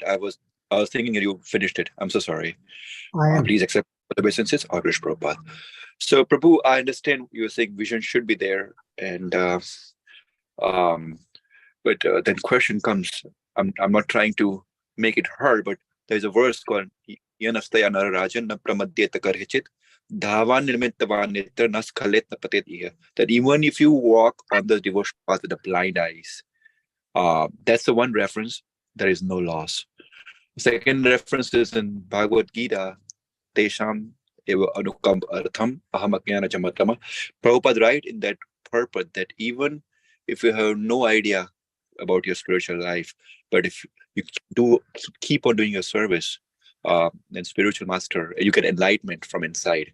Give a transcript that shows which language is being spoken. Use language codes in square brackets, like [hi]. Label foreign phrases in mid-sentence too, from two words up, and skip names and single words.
[en] I was thinking that you finished it. I'm so sorry. Please accept the obeisances. Agrish Prabhupada. So Prabhu, I understand you were saying vision should be there, and but then question comes. I'm not trying to make it hard, but there's a verse called [sa] यानास्थाय नरो राजन् न प्रमाद्येत कर्हिचित् धावन् निमील्य वा नेत्रे न स्खलेन्न पतेदिह. [en] That even if you walk on the devotional path with the blind eyes, that's the one reference. There is no loss. The second reference is in Bhagavad Gita, [sa] तेषामेव अनुकम्पार्थम् अहमज्ञानजं तमः. [en] Prabhupada write in that purport that even if you have no idea about your spiritual life, but if you keep on doing your service, then spiritual master, you get enlightenment from inside.